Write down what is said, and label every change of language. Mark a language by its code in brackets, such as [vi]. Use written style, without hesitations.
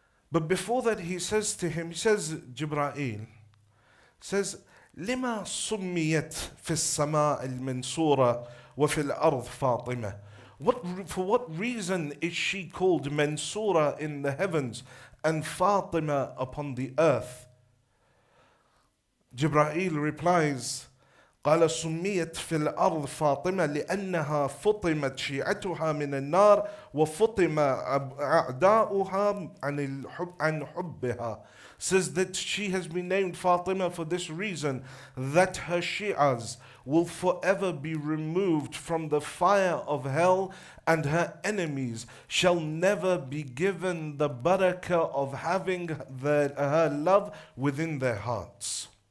[en] But before that he says to him, he says, Jibra'il, says, [ar] لما سميت في السماء المنصورة وفي الأرض فاطمة? [en] For what reason is she called Mansura in the heavens and Fatima upon the earth? Jibra'il replies, [ar] قال سميت في الأرض فاطمة لأنها فطمت شيعتها من النار وفطم أعداؤها عن حبها. [en] Says that she has been named Fatima for this reason, that her Shi'as will forever be removed from the fire of hell, and her enemies shall never be given the barakah of having her love within their hearts.